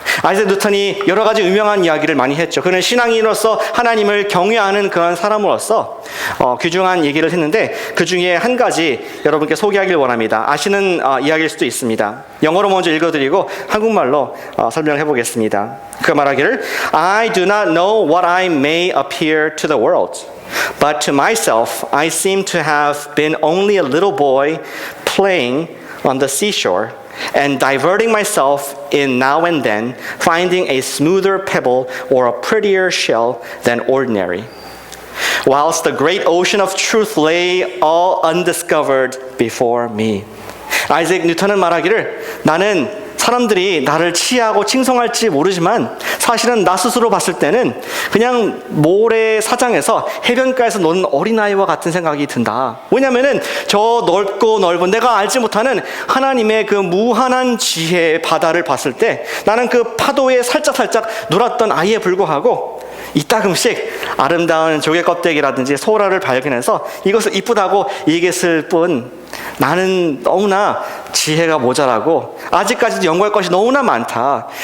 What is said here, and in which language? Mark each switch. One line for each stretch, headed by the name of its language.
Korean: 아이작 뉴턴이 여러 가지 유명한 이야기를 많이 했죠. 그는 신앙인으로서 하나님을 경외하는 그런 사람으로서 귀중한 얘기를 했는데 그 중에 한 가지 여러분께 소개하길 원합니다. 아시는 이야기일 수도 있습니다. 영어로 먼저 읽어드리고 한국말로 설명해 보겠습니다. 그 말하기를
English: I do not know what I may appear to the world, but to myself I seem to have been only a little boy playing on the seashore and diverting myself in now and then, finding a smoother pebble or a prettier shell than ordinary. Whilst the great ocean of truth lay all undiscovered before me.
Korean: 아이작 뉴턴은 말하기를 나는 사람들이 나를 치하하고 칭송할지 모르지만 사실은 나 스스로 봤을 때는 그냥 모래사장에서 해변가에서 노는 어린아이와 같은 생각이 든다. 왜냐하면 저 넓고 넓은 내가 알지 못하는 하나님의 그 무한한 지혜의 바다를 봤을 때 나는 그 파도에 살짝살짝 놀았던 아이에 불과하고 이따금씩 아름다운 조개 껍데기라든지 소라를 발견해서 이것을 이쁘다고 얘기했을 뿐 나는 너무나 지혜가 모자라고 아직까지도 연구할 것이 너무나 많다.